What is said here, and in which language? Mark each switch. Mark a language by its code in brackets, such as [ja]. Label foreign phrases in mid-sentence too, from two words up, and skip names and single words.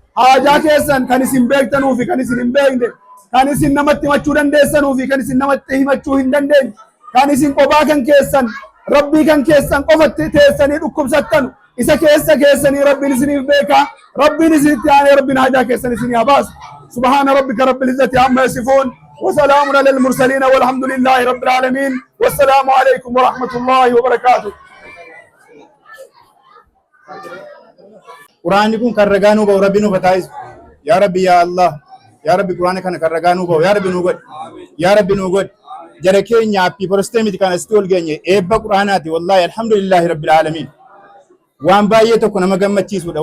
[om] Haajaa keessan kan isin beektanuu fi kan isin hin beekne, kan isin namatti himachuu dandeessanuu fi kan isin namatti himachuu hin dandeenye, kan isin kophaa kan keessan, Rabbii kan keessan qofatti teessanii dhukkubsattan, isa keessa keessanii Rabbiin isiniif beeka. Rabbiin isinitti aanee Rabbiin haajaa keessan isinii haa baasu. [ar] سبحان ربك رب العزة عما يصفون. وسلام على المرسلين والحمد لله رب العالمين. والسلام عليكم ورحمة الله وبركاته. [om] Quraanni kun kan ragaa nuu ba'u Rabbi nuuf haa taasisu. Yaa Rabbi, yaa Allah. Yaa Rabbi, Quraana kana kan ragaa nuu ba'u. Yaa Rabbi, nuu godhi. Yaa Rabbi, nuu godhi. Jara keenya appii porostee miti kan asitti ol geenye. Eebba Quraanaati. Wallaahi, [ar] الحمد لله رب العالمين. [om] Waan baay'ee tokko nama gammachiisudha.